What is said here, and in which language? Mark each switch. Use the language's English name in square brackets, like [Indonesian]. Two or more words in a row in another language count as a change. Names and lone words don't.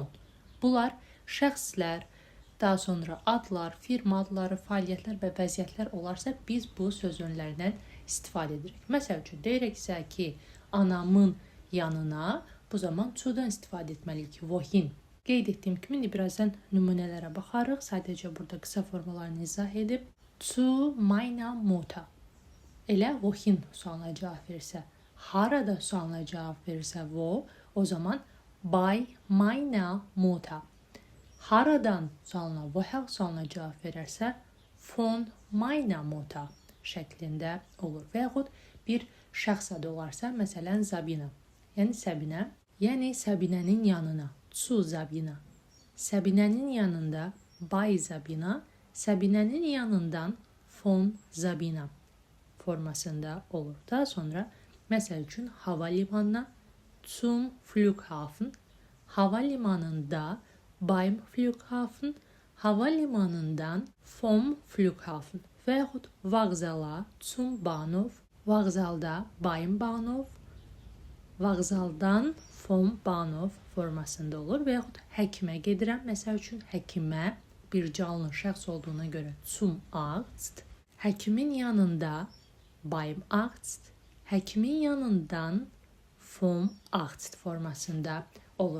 [Azerbaijani] Bunlar şəxslər, daha sonra adlar, firma adları, fəaliyyətlər və vəziyyətlər olarsa, biz bu sözünlərdən istifadə edirik. Məsəl üçün, deyirəksə ki, anamın yanına, bu zaman zudan istifadə etməliyik, vohin. Qeyd etdiyim kimi, birazdan nümunələrə baxarıq. Sadəcə burada qısa formalarını izah edib. [German] Zu meiner Mutter. [Azerbaijani] Elə vohin sualına cavab verirsə, harada sualına cavab verirsə vo, o zaman [German] by meiner Mutter. [Azerbaijani] Haradan sualına, vohə sualına cavab verərsə, [German] von meiner Mutter [Azerbaijani] şəklində olur. Və yaxud bir şəxs adı olarsa, məsələn, Zabina, yəni Səbinə, yəni Səbinənin yanına, zu Zabina. Səbinənin yanında by Zabina, Səbinənin yanından von Zabina formasında olur. Daha sonra, məsəl üçün, havalimanına [German] zum Flughafen, [Azerbaijani] havalimanında [German] beim Flughafen, [Azerbaijani] havalimanından [German] vom Flughafen [Azerbaijani] və yaxud vağzala [German] zum Bahnhof, [Azerbaijani] vağzalda [German] beim Bahnhof, [Azerbaijani] vağzaldan [German] vom Bahnhof [Azerbaijani] formasında olur və yaxud həkimə gedirəm. Məsəl üçün, həkimə bir canlı şəxs olduğuna görə [German] zum Arzt, [Azerbaijani] həkimin yanında [German] beim Arzt, [Azerbaijani] həkimin yanından [German] vom Arzt [Azerbaijani] formasında olur.